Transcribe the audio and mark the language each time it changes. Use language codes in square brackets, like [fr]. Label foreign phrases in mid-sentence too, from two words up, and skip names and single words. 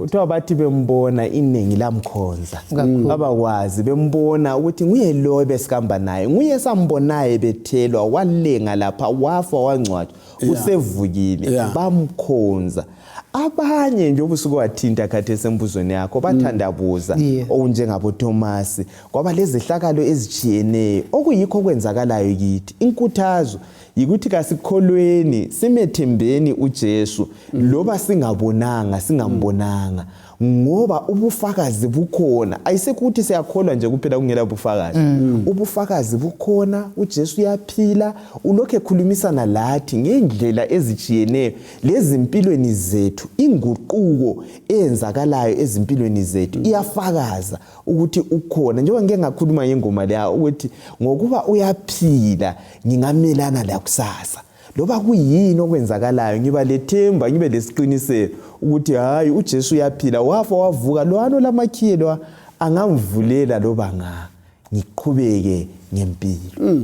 [nd] Kuthiwa bathi bembona iningi lamkhonza abakwazi bembona ukuthi nguye lo besikamba naye nguye sambonaye bethelwa walenga lapha wafa wangcwatshwa usevukile bamkhonza abanye njengoba usuke wathinta khathesi embuzweni yakho bathandabuza okunjengabo Thomas kwaba lezehlakalo ezijiyeneyo okuyikho kwenzakalayo kithi. Inkuthazo yikuthi kasikholweni simethembeni uJesu loba singabonanga singambonanga ngoba ubufakazi bukhona. Ayisekuthi siyakholwa nje kuphela kungela bufakazi. Ubufakazi bukhona, uJesu uyaphila, ulokho ekhulumisana lathi ngendlela ezijiyeneyo lezimpilweni zethu. Inguquko eyenzakalayo ezimpilweni zethu iyafakaza ukuthi ukhona. Njengoba ngeke ngakhuluma ngengoma leya ukuthi ngokuba uyaphila ngingamelana la kusasa. Loba kuyini okwenzakalayo ngiba lethemba ngibe lesiqiniseko ukuthi hayi uJesu uyaphila, wafa wavuka, lwano lamakhiyelwa angamvulela loba ngiqhubeke ngempilo.